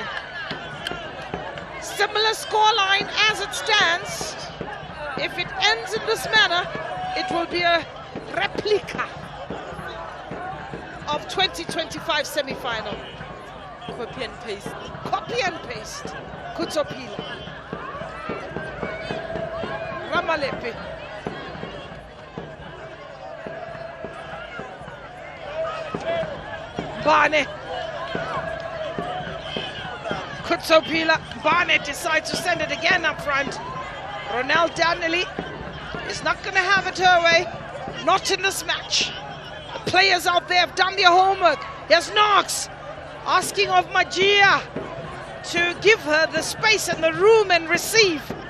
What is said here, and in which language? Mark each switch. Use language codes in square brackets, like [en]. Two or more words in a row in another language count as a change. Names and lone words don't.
[en] Similar scoreline as it stands. If it ends in this manner, it will be a replica of 2025 semi-final. Copy and paste. Copy and paste. Kutsopila. Ramalepe. Bane. Kutsopila. Bane decides to send it again up front. Ronald Danley is not going to have it her way. Not in this match. The players out there have done their homework. Here's Knox asking of Magia to give her the space and the room and receive.